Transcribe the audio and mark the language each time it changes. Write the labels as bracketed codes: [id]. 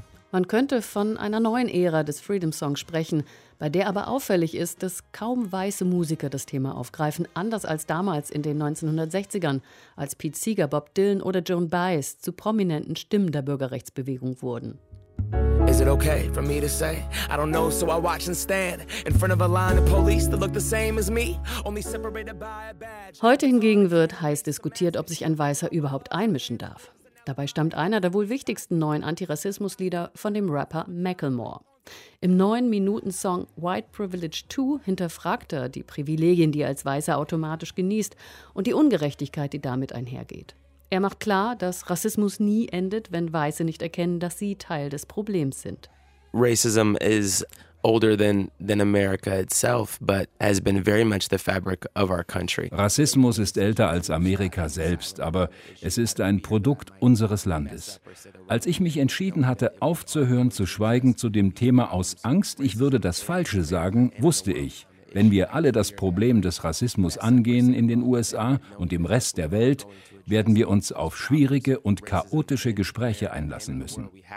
[de] Man könnte von einer neuen Ära des Freedom Songs sprechen, bei der aber auffällig ist, dass kaum weiße Musiker das Thema aufgreifen, anders als damals in den 1960ern, als Pete Seeger, Bob Dylan oder Joan Baez zu prominenten Stimmen der Bürgerrechtsbewegung wurden. [en] Is it okay for me to say? I don't know, so I watch and stand in front of a line of police that look the same as me, only separated by a badge. [de] Heute hingegen wird heiß diskutiert, ob sich ein Weißer überhaupt einmischen darf. Dabei stammt einer der wohl wichtigsten neuen Antirassismus-Lieder von dem Rapper Macklemore. Im 9-Minuten-Song White Privilege 2 hinterfragt er die Privilegien, die er als Weißer automatisch genießt, und die Ungerechtigkeit, die damit einhergeht. Er macht klar, dass Rassismus nie endet, wenn Weiße nicht erkennen, dass sie Teil des Problems sind. [en] Racism is older than America itself, but has been very much the fabric of our country. [de] Rassismus ist älter als Amerika selbst, aber es ist ein Produkt unseres Landes. Als ich mich entschieden hatte, aufzuhören zu schweigen zu dem Thema aus Angst, ich würde das Falsche sagen, wusste ich, wenn wir alle das Problem des Rassismus angehen in den USA und im Rest der Welt, werden wir uns auf schwierige und chaotische Gespräche einlassen müssen.